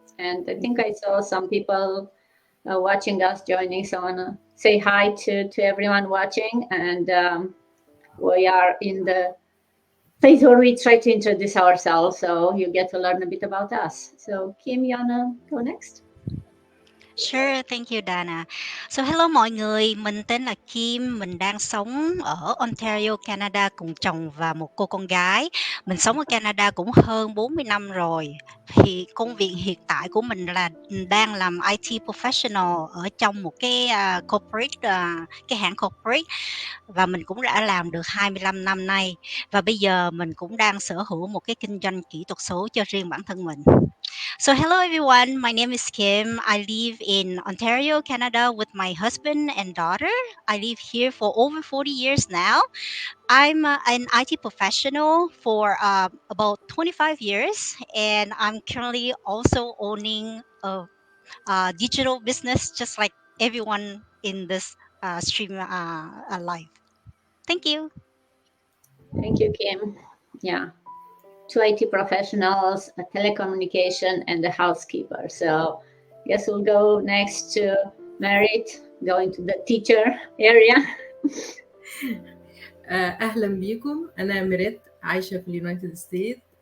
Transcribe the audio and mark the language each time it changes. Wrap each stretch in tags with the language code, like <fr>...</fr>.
<en>And I think I saw some people watching us joining, so I want to say hi to everyone watching, and we are in the phase where we try to introduce ourselves, so you get to learn a bit about us. So Kim, you wanna go next? Sure, thank you Dana.</en> <vi>So hello mọi người, mình tên là Kim, mình đang sống ở Ontario, Canada cùng chồng và một cô con gái. Mình sống ở Canada cũng hơn 40 năm rồi. Thì công việc hiện tại của mình là đang làm IT professional ở trong một cái corporate, cái hãng corporate, và mình cũng đã làm được 25 năm nay. Và bây giờ mình cũng đang sở hữu một cái kinh doanh kỹ thuật số cho riêng bản thân mình.</vi> <en>So hello everyone, my name is Kim. I live in Ontario, Canada with my husband and daughter. I live here for over 40 years now. I'm an IT professional for about 25 years, and I'm currently also owning a digital business just like everyone in this stream live. Thank you. Thank you, Kim. Yeah. 2 IT professionals, a telecommunication, and a housekeeper. So guess we'll go next to Merit, going to the teacher area.</en> <ar>أهلا بيكم. أنا ميريت عايشة في اليونايتد ستيت.</ar>